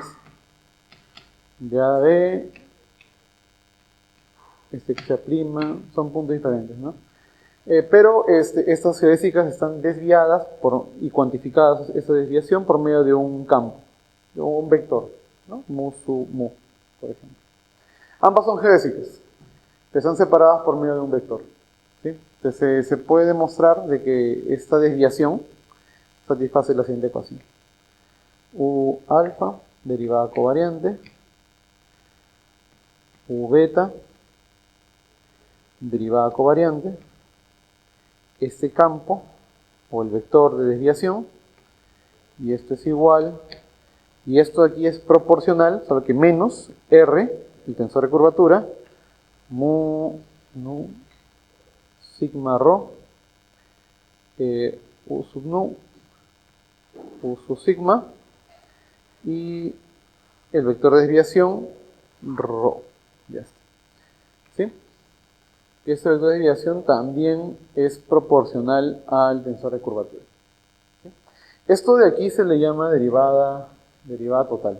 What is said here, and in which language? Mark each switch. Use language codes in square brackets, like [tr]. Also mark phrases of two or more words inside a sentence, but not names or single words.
[es] De A a B, que se prima, son puntos diferentes, ¿no? Pero estas geodésicas están desviadas y cuantificadas esa desviación por medio de un campo, de un vector, ¿no? Mu sub mu, por ejemplo. Ambas son geodésicas, que están separadas por medio de un vector. ¿Sí? Entonces se puede demostrar de que esta desviación satisface la siguiente ecuación. U alfa, derivada covariante, U beta, derivada covariante, este campo, o el vector de desviación, y esto es igual, y esto de aquí es proporcional, solo que menos R, el tensor de curvatura, mu nu sigma rho, U sub nu, U sub sigma, y el vector de desviación, rho. Ya está. ¿Sí? Este vector de desviación también es proporcional al tensor de curvatura. ¿Sí? Esto de aquí se le llama derivada total.